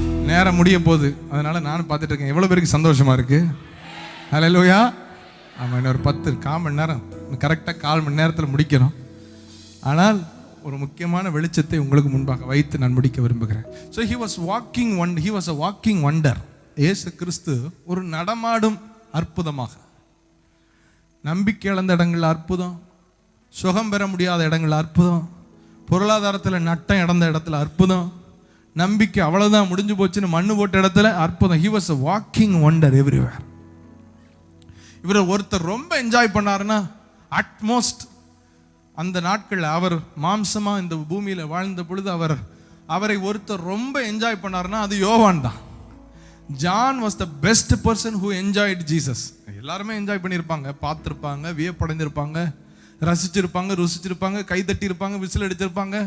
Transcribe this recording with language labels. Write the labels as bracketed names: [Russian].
[Tamil] நேரம் முடிய போகுது, அதனால நானும் பார்த்துட்டு இருக்கேன் எவ்வளவு பேருக்கு சந்தோஷமா இருக்கு. ஹல்லேலூயா. ஆமாம், இன்னொரு 10 மணி நேரம், கரெக்டாக 1/4 மணி நேரத்தில் முடிக்கணும். ஆனால் ஒரு முக்கியமான வெளிச்சத்தை உங்களுக்கு முன்பாக வைத்து நான் முடிக்க விரும்புகிறேன். [English] So he was a walking wonder. [Tamil] இயேசு கிறிஸ்து ஒரு நடமாடும் அற்புதமாக. நம்பிக்கை இழந்த இடங்கள் அற்புதம், சுகம் பெற முடியாத இடங்கள் அற்புதம், பொருளாதாரத்தில் நட்டம் இழந்த இடத்துல அற்புதம், நம்பிக்கை அவ்வளோதான் முடிஞ்சு போச்சுன்னு மண்ணு போட்ட இடத்துல அற்புதம். [English] he was a walking wonder everywhere. [Tamil] இவரை ஒருத்தர் ரொம்ப என்ஜாய் பண்ணாருன்னா, அட்மோஸ்ட் அந்த நாட்கள் அவர் மாம்சமா இந்த பூமியில வாழ்ந்த பொழுது அவரை ஒருத்தர் ரொம்ப என்ஜாய் பண்ணாருன்னா அது யோவான் தான். [English] John was the best person who enjoyed Jesus. [Tamil] எல்லாருமே என்ஜாய் பண்ணியிருப்பாங்க, பார்த்துருப்பாங்க, வியப்படைந்திருப்பாங்க, ரசிச்சிருப்பாங்க, ருசிச்சிருப்பாங்க, கைதட்டி இருப்பாங்க, விசில் அடிச்சிருப்பாங்க.